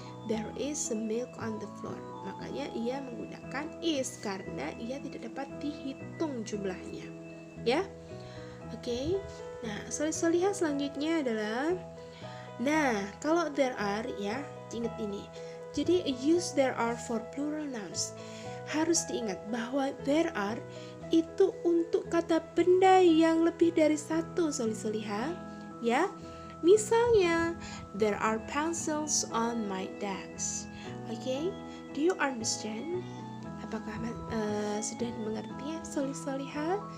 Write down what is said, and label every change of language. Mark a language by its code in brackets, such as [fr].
[en] There is a milk on the floor. [id] Makanya ia menggunakan is karena ia tidak dapat dihitung jumlahnya. Ya. Oke. Nah, Salih-Salihah selanjutnya adalah, nah, kalau there are ya, ingat ini. [en] Jadi use there are for plural nouns. [id] Harus diingat bahwa there are itu untuk kata benda yang lebih dari satu, Salih-Salihah. Ya. Misalnya, [en] there are pencils on my desk. Okay? Do you understand? [id] Apakah sudah mengerti ya, Salih-Salihah?